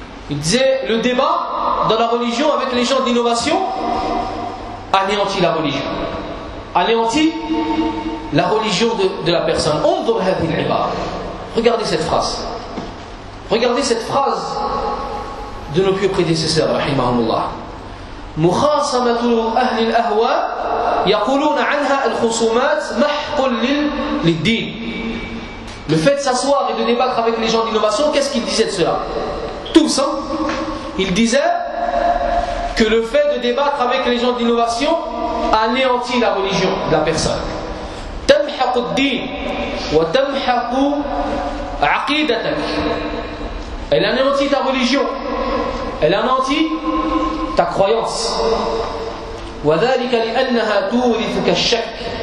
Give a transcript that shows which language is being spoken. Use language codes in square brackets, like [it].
[fr] Ils disaient le débat dans la religion avec les gens d'innovation anéantit la religion. Anéantit la religion de la personne. [ar] Undur hadhihi al-ibara. [fr] Regardez cette phrase. Regardez cette phrase de nos pieux prédécesseurs, rahimahumullah. [ar] مخاصمه اهل الاهواء يقولون عنها الخصومات محق للدين. [fr] Le fait de s'asseoir et de débattre avec les gens d'innovation, qu'est-ce qu'ils disaient de cela? Tous, hein? Ils disaient que le fait de débattre avec les gens d'innovation anéantit la religion de la personne. [ar] تمحق الدين وتمحق عقيدتك. [fr] Elle anéantit ta religion. Elle anéantit ta croyance. [ar] وذلك لأنها تورثك الشك